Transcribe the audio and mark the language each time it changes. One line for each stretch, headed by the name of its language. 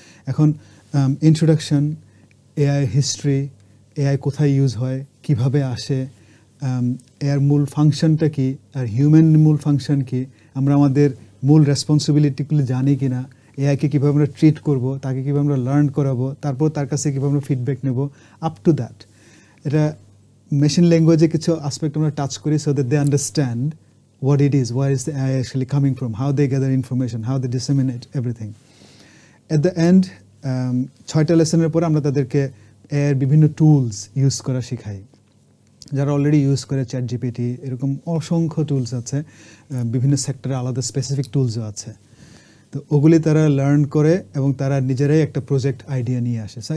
Bangla: এখন introduction, AI history, AI কোথায় use হয়, কিভাবে আসে, এর মূল ফাংশনটা কি, আর হিউম্যান মূল ফাংশন কি, আমরা আমাদের মূল রেসপন্সিবিলিটিগুলি জানি কি না, এআইকে কীভাবে আমরা ট্রিট করব, তাকে কীভাবে আমরা লার্ন করাবো, তারপর তার কাছে কীভাবে আমরা ফিডব্যাক নেব, আপ টু দ্যাট। এটা মেশিন ল্যাঙ্গুয়েজে কিছু আসপেক্ট আমরা টাচ করি so that they understand
English: what it is, where is the AI actually coming from, how they gather information, how they disseminate everything. At the end,
Bangla: 6টা লেসনের পরে আমরা তাদেরকে এআইয়ের বিভিন্ন টুলস ইউজ করা শেখাই। যারা অলরেডি ইউজ করে ChatGPT, এরকম অসংখ্য টুলস আছে, বিভিন্ন সেক্টরে আলাদা স্পেসিফিক টুলসও আছে। তো ওগুলি তারা লার্ন করে এবং তারা নিজেরাই একটা প্রজেক্ট আইডিয়া নিয়ে আসে।